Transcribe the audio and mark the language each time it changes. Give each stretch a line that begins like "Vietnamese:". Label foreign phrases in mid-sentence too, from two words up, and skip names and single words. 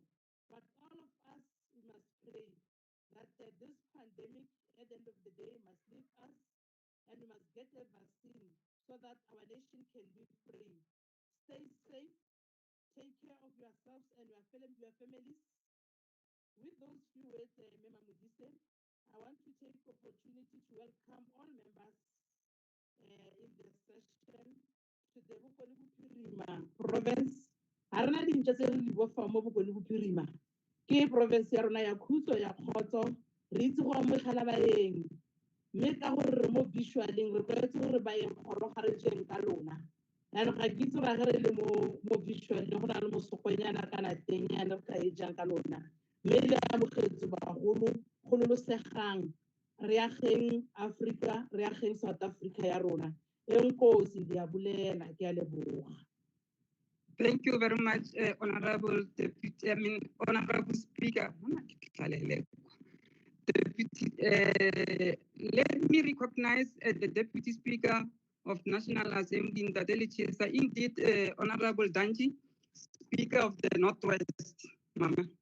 English: But all of us, we must pray that this pandemic, at the end of the day, must leave us and we must get a vaccine so that our nation can be free. stay safe, take care of yourselves and your families. With those few words, Member Modise, I want to take the opportunity to welcome all members in the session to the Bokone Bophirima province.
Tswana: Ha rena dintlha tse re di bofang mo Bokone Bophirima ke province ya rona ya khutso ya Khotso, re itse go amogela baeng, mme ka gore re mo visualeng re tlwaetse gore baeng kgoro ga re jeng ka lona. Yaanong ga ke itse ra ge re le mo visualeng go na le mosokonyana kana tenyana re ka e jang ka lona, mme le amogetse bagolo kgololosegang re ageng Africa, re ageng South Africa ya rona.
Xhosa: Enkosi ndiyabulela,
Tswana: ke a leboga.
English: Thank you very much, Honorable Deputy, Honorable Speaker. Deputy, let me recognize the Deputy Speaker of National Assembly in the indeed, Honorable Danji, Speaker of the Northwest, Mama.